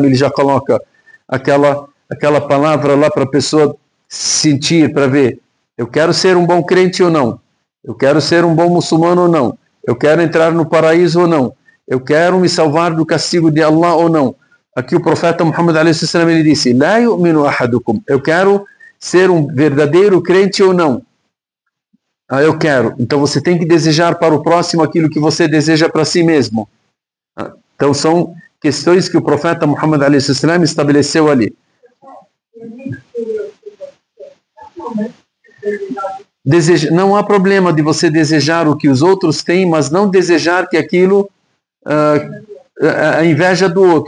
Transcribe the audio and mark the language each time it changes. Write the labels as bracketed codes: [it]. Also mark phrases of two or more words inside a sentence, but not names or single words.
[pt] ele já coloca aquela palavra lá para a pessoa sentir, para ver, eu quero ser um bom crente ou não, eu quero ser um bom muçulmano ou não, eu quero entrar no paraíso ou não, eu quero me salvar do castigo de Allah ou não. Aqui o profeta Muhammad a.s. ele disse, [ar] لا يؤمن أحدكم, [pt] eu quero ser um verdadeiro crente ou não. Eu quero. Então você tem que desejar para o próximo aquilo que você deseja para si mesmo. Então são questões que o profeta Muhammad a.s. estabeleceu ali. Não há problema de você desejar o que os outros têm, mas não desejar que aquilo a inveja do outro.